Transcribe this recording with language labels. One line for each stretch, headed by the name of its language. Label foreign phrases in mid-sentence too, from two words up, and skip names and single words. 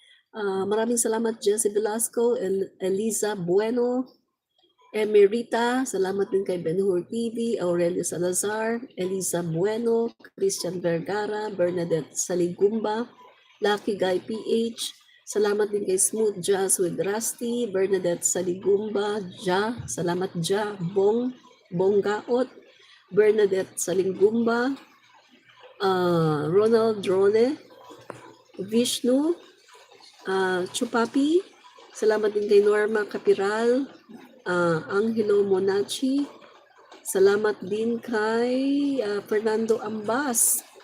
Filipino: Maraming salamat Jesse Velasco, Eliza Bueno, Emerita, salamat din kay Ben-Hur TV, Aurelio Salazar, Elisa Bueno, Christian Vergara, Bernadette Saligumba, Lucky Guy PH, salamat din kay Smooth Jazz with Rusty, Bernadette Saligumba, salamat Bonggaot, Bernadette Saligumba, Ronald Drone, Vishnu, Chupapi, salamat din kay Norma Capiral, Angelo Monachi, salamat din kay Fernando Ambas,